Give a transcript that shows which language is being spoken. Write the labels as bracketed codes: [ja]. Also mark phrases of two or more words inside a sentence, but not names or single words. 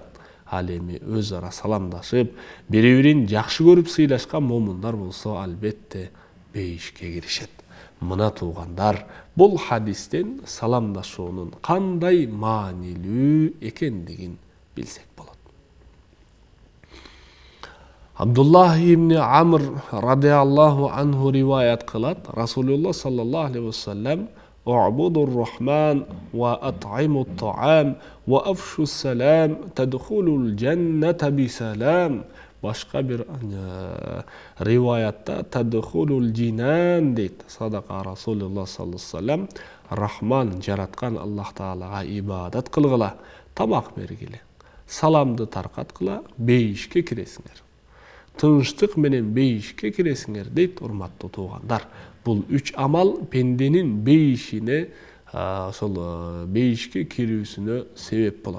[ky] Ал эми өз ара саламдашып, бири-бирин жакшы көрүп сыйлашкан момундар болсо, албетте бейишке киришет. Мына туугандар, бул хадистен саламдашуунун кандай маанилүү экендигин билсек болот. [ar] Абдуллах ибн Амр رضي الله عنه [ky] риваят кылат, [ar] رسول الله صلى الله عليه وسلم: "اعبدوا الرحمن وأطعموا الطعام وأفشوا السلام تدخلوا الجنة بسلام". [ky] Башка бир риваятта [ar] "تدخلوا الجنان" [ky] дейт. [ar] صدق رسول الله صلى الله عليه وسلم: [ky] Рахман жараткан Аллах Таалага ибадат кылгыла, тамак бергиле, саламды таркаткыла, бейишке киресиңер. Тынчтык менен бейишке киресиңер дейт, урматтуу туугандар. Бул 3 амал пенденин бейишине, ошол бейишке кирүүсүнө себеп болот.